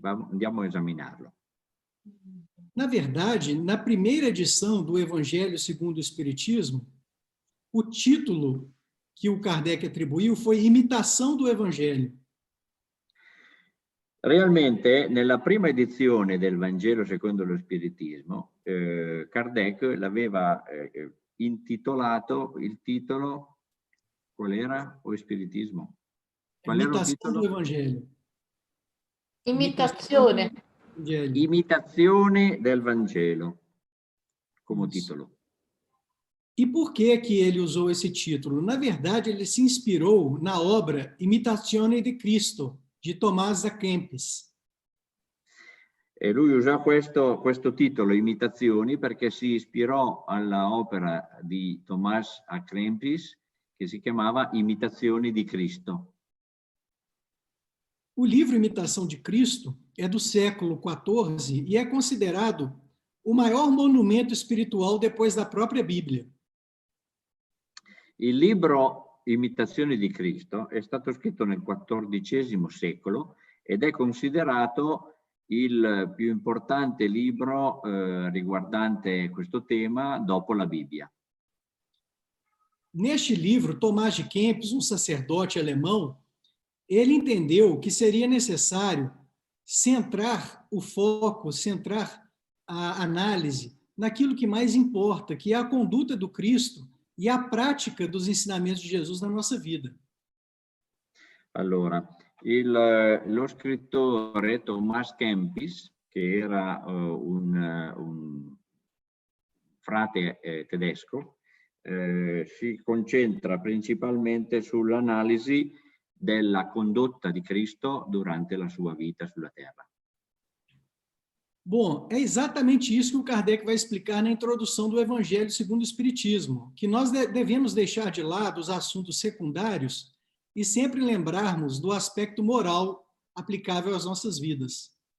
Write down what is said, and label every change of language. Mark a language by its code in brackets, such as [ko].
[it] Andiamo a esaminarlo. [pt] Na verdade, na primeira edição do Evangelho segundo o Espiritismo, o título que o Kardec atribuiu foi Imitação do Evangelho. [it] Realmente, nella prima edizione del Vangelo secondo lo Spiritismo, Kardec l'aveva intitolato, il titolo, qual era? O Spiritismo? Qual era il [pt] Imitação do [it] titolo? [pt] Evangelho. [it] Imitazione. Imitazione del Vangelo, come titolo. [pt] E por que ele usou esse título? Na verdade, ele se inspirou na obra Imitazione di Cristo, di Tomás a Kempis. [it] E lui usò questo titolo, Imitazioni, perché si ispirò alla opera di Tomás a Kempis, che si chiamava Imitazioni di Cristo. [pt] O livro Imitação de Cristo é do século XIV e é considerado o maior monumento espiritual depois da própria Bíblia. [it] Il libro Imitazioni di Cristo è stato scritto nel XIV secolo ed è considerato il più importante libro riguardante questo tema dopo la Bibbia. [pt] Neste livro, Tomás de Kempis, um sacerdote alemão, ele entendeu que seria necessário centrar o foco, centrar a análise naquilo que mais importa, que é a conduta do Cristo e a prática dos ensinamentos de Jesus na nossa vida. [it] Allora, lo scrittore Tomás Kempis, che era un frate tedesco, si concentra principalmente sull'analisi della condotta di Cristo durante la sua vita sulla terra. [pt] Bom, é exatamente isso que o Kardec vai explicar na introdução do Evangelho segundo o Espiritismo, que nós devemos deixar de lado os assuntos secundários e sempre lembrarmos do aspecto moral aplicável às nossas vidas.